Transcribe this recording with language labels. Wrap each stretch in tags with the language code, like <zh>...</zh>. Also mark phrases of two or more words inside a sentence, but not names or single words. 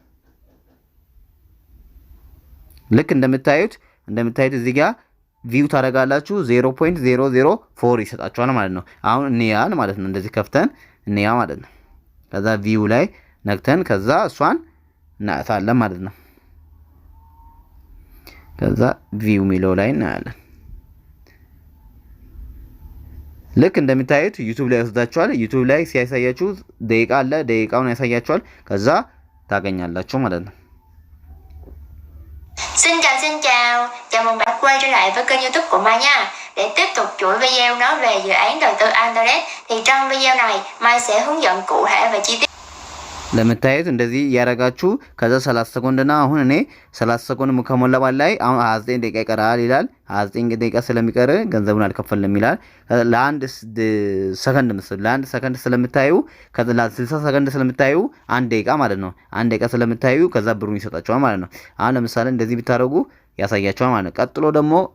<am>ልክ እንደምታዩት እዚህ ጋር ቪው ታደርጋላችሁ 0.004 ይሰጣችኋል ማለት ነው። አሁን እንያል ማለት ነው። እንደዚህ ከፍተን እንያ ማለት ነው። ከዛ ቪው ላይ ነክተን ከዛ እሷን እናያታለን ማለት ነው። ከዛ ቪው ሚለው ላይ እናያለን። ልክ እንደምታዩት ዩቲዩብ ላይ ወስዳችኋል። ዩቲዩብ ላይ ሲያሳያችሁ ደቂቃ አለ። ደቂቃውን ያሳያችኋል። ከዛ ታገኛላችሁ ማለት ነው።</am> <vi>Xin chào, chào mừng bạn quay trở lại với kênh YouTube của Mai nha. Để tiếp tục chuỗi video nói về dự án đầu tư Internet thì trong video này Mai sẽ hướng dẫn cụ thể và chi tiết.</vi> <am>ለምታዩት እንደዚህ ያረጋችሁ ከዛ 30 ሰኮንድና አሁን እኔ 30 ሰኮንድ ከሞላ በላይ አሁን 29 ደቂቃ ይቀራል ይላል። 29 ደቂቃ ስለሚቀር ገንዘቡን አልከፈልንም ይላል። ለአንድ ሰከንድ ስለምታዩ ከዛ ለ60 ሰከንድ ስለምታዩ 1 ደቂቃ ማለት ነው። 1 ደቂቃ ስለምታዩ ከዛ ብሩን ይሰጣችኋል ማለት ነው። አሁን ለምሳሌ እንደዚህ ቢታረጉ ያሳያችኋል ማለት ነው። ቀጥሎ ደግሞ</am>